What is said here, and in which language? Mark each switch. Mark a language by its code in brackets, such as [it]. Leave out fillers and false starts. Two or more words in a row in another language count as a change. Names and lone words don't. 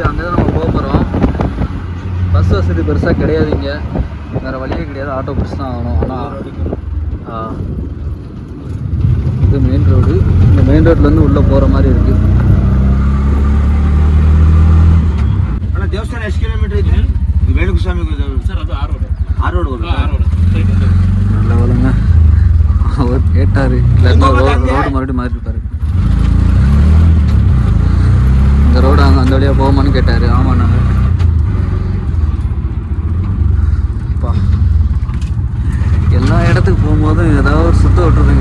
[ta] அங்கே தான் நம்ம போக போகிறோம். பஸ் வசதி பெருசாக கிடையாது. இங்கே வேறு வழியே கிடையாது. ஆட்டோ பஸ் தான் ஆகணும். ஆனால் இது மெயின் ரோடு. இந்த மெயின் ரோட்லேருந்து உள்ளே போகிற மாதிரி இருக்குது. ஆனால் தேவஸ்தானம் [kn] ಎಷ್ಟು ಕಿಲೋಮೀಟರ್ ಇದೆ? ವೇಣುಗೋಸ್ವಾಮಿ ಸರ್, ಅದು ಆ ರೋಡ್ [ta] நல்ல வேலைங்க. அவர் கேட்டார். இல்லைன்னா ரோடு மறுபடியும் மாறி இருப்பார். இந்த ரோடு அங்கே அந்த வழியாக போகுமான்னு கேட்டார். ஆமாம் நாங்கள் எல்லா இடத்துக்கு போகும்போதும் ஏதாவது ஒரு சுத்த விட்டுருதுங்க.